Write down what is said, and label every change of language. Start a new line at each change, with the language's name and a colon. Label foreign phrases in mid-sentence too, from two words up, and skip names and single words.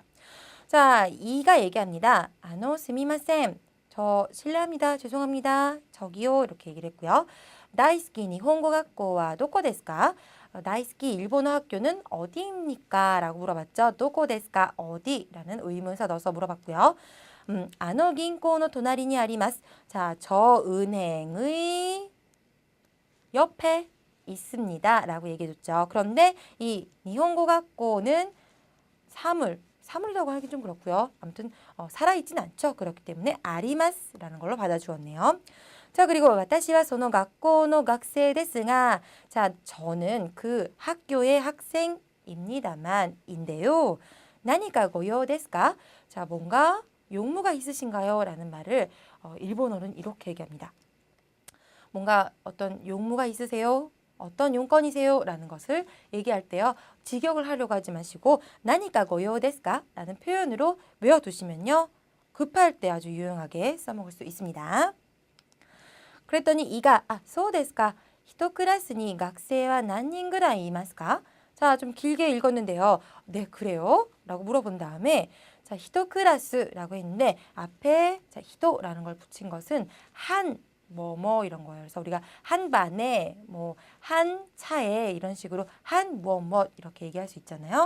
Korean: 자, 이가 얘기합니다. 스미마센. 저 실례합니다. 죄송합니다. 저기요. 이렇게 얘기를 했고요.
Japanese: 大好き 日本語 学校は どこ ですか?
Korean: 다이스키 일본어 학교는 어디입니까? 라고 물어봤죠.
Japanese: どこ ですか?
Korean: 어디? 라는 의문사 넣어서 물어봤고요.
Japanese: 銀行の隣にあります.
Korean: 자, 저 은행의 옆에 있습니다. 라고 얘기해줬죠. 그런데 이 니혼고 학교는 사물이라고 하기 좀 그렇고요. 아무튼 살아있진 않죠. 그렇기 때문에 아리마스라는 걸로 받아주었네요. 자, 그리고
Japanese: 私は その
Korean: 학교의 학생 ですが, 자, 저는 그 학교의 학생입니다만인데요.
Japanese: 何かご用ですか?
Korean: 자, 뭔가 용무가 있으신가요? 라는 말을 일본어는 이렇게 얘기합니다. 뭔가 어떤 용무가 있으세요? 어떤 용건이세요? 라는 것을 얘기할 때요. 직역을 하려고 하지 마시고
Japanese: 何か ご用 ですか?
Korean: 라는 표현으로 외워두시면요. 급할 때 아주 유용하게 써먹을 수 있습니다. 그랬더니 이가
Japanese: そうですか. 1クラスに学生は何人ぐらいいますか?
Korean: 자, 좀 길게 읽었는데요. 네, 그래요? 라고 물어본 다음에 자, 1 クラス 라고 했는데 앞에 자, 1라는 걸 붙인 것은 한 뭐 이런 거예요. 그래서 우리가 한 반에 뭐 한 차에 이런 식으로 한 뭐 이렇게 얘기할 수 있잖아요.